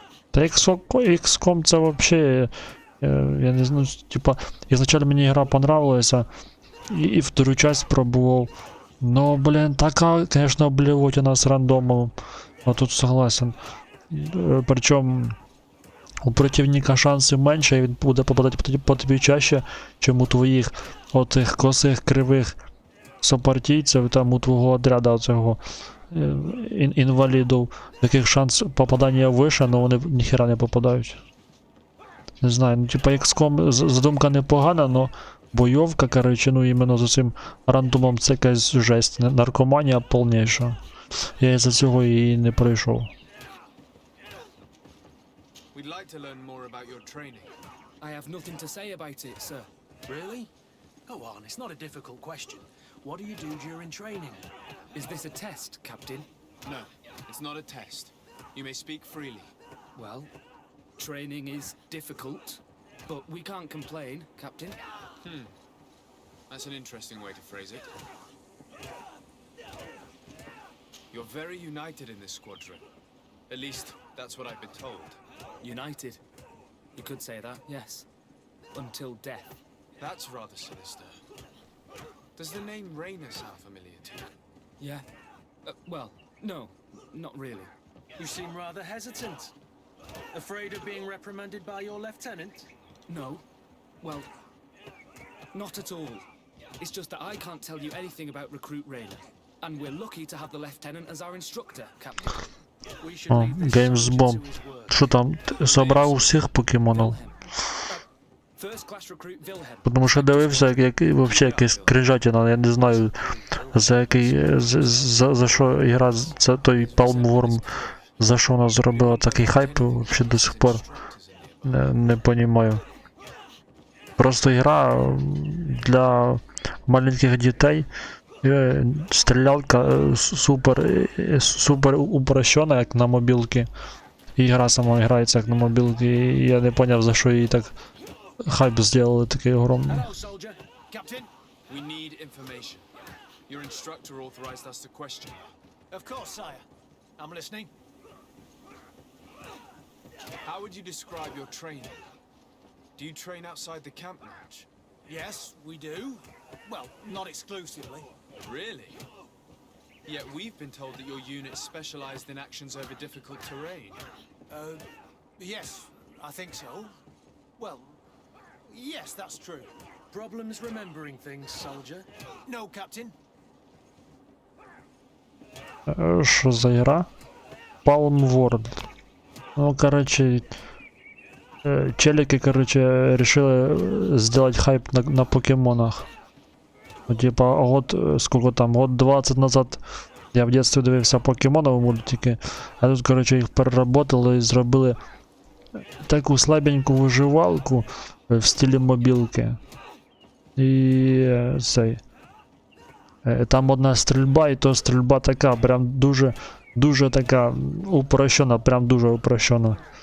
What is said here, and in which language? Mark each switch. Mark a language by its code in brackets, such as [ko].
[uk] Та XCOM це вообще, я не знаю, типа, изначально мені гра понравилася, і вторую часть пробував. [ru] Но, блин, така, конечно, облевотина с рандомом. А тут согласен. [uk] Причем у противника шанси менше, і він буде попадати по тобі чаще, чим у твоїх отих косих кривих сопартійців, там у твого отряда оцього інвалідів, яких шанс попадання вище, але вони ніхера не попадають. Не знаю, ну типа XCOM задумка непогана, но бойовка, короче, ну іменно за цим рандомом це якась жесть, наркоманія повніша. Я із-за цього і не пройшов. [en] We'd like to learn more about your training. I have nothing to say about it, sir. Really? Go on, it's not a difficult question. What do you do during training? Is this a test, Captain? No, it's not a test. You may speak freely. Well, training is difficult, but we can't complain, Captain. That's an interesting way to phrase it. You're very united in this squadron. At least, that's what I've been told. United. You could say that, yes. Until death. That's rather sinister. Does the name Rainer sound familiar to you? Yeah? Well, no, not really. You seem rather hesitant. Afraid of being reprimanded by your lieutenant? No. Well, not at all. It's just that I can't tell you anything about Recruit Rainer. And we're lucky to have the lieutenant as our instructor, Captain. We should О, leave this Games soldier Bomb. to his work. [uk] Що там, собрав усіх покемонів? [en] First-class recruit Wilhelm. [uk] Тому що дивився, як вообще якась кринжатіна, я не знаю, за який, за що гра, це той Palmworm, за що вона зробила такий хайп, вообще до сих пор не понімаю. Просто гра для маленьких дітей, стрілялка супер упрощена, як на мобілки. І гра сама грається як на мобілки, і я не поняв, за що її так хайп зробили такий огромний. [en] Hello, soldier. Captain, we need information. Your instructor authorized us to question you. Of course, sire. I'm listening. How would you describe your training? Do you train outside the camp much? Yes, we do. Well, not exclusively. Really? Yet we've been told that your unit specialized in actions over difficult terrain. Yes, I think so. Well, yes, that's true. Problems remembering things, soldier? No, Captain. [uk] Що за гра? Palm World. [ru] Ну, короче, челики, короче, решили сделать хайп на покемонах. [uk] Ну, типа, [ru] сколько там, год 20 назад я в детстве [uk] дивився покемонові мультики, а тут, короче, їх переработали і зробили таку слабеньку виживалку в стилі мобілки. І цей. Там одна стрільба, і то стрільба така, прям дуже така упрощена, прям дуже упрощена.